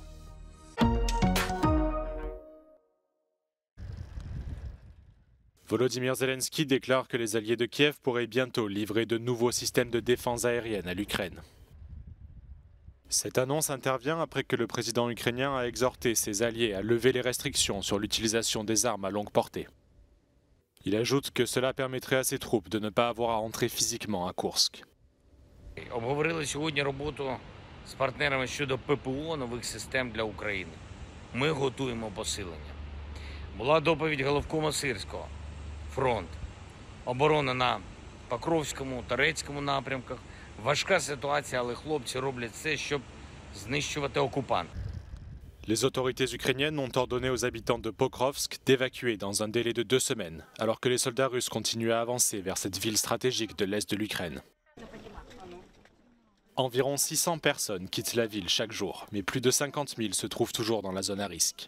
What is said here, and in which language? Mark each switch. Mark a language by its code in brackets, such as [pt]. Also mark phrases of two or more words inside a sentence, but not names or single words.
[fr] Volodymyr Zelensky déclare que les alliés de Kiev pourraient bientôt livrer de nouveaux systèmes de défense aérienne à l'Ukraine. Cette annonce intervient après que le président ukrainien a exhorté ses alliés à lever les restrictions sur l'utilisation des armes à longue portée. Il ajoute que cela permettrait à ses troupes de ne pas avoir à entrer physiquement à Kursk. [uk] Обговорили сьогодні роботу з партнерами щодо ППО нових систем для України. Ми готуємо посилення. Була доповідь головкома Сирського. Фронт. Оборона на Покровському, Торецькому напрямках. Важка ситуація, але хлопці роблять все, щоб знищувати окупанта. [fr] Les autorités ukrainiennes ont ordonné aux habitants de Pokrovsk d'évacuer dans un délai de 2 semaines, alors que les soldats russes continuent à avancer vers cette ville stratégique de l'est de l'Ukraine. Environ 600 personnes quittent la ville chaque jour, mais plus de 50 000 se trouvent toujours dans la zone à risque.